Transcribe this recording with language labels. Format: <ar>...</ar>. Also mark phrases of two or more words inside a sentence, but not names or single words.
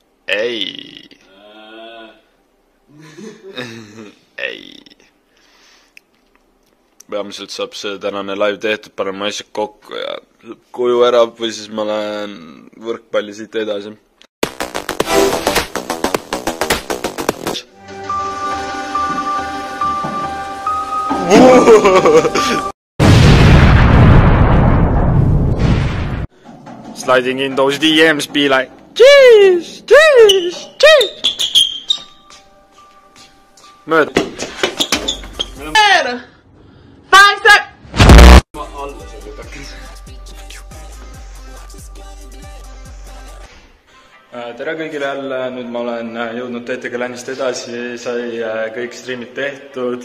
<et>ei. ei. Peamiselt saab see tänane live tehtud, paneme asjad kokku ja koju ära või siis ma lähen võrkpalli siit edasi.</et> <en>Sliding in those DMs be like jeez, jeez, jeez.</en> <et>Mööda. 5 sec. Tere kõigile jälle, nüüd ma olen jõudnud TTG LANist edasi, sai kõik streamid tehtud.</et>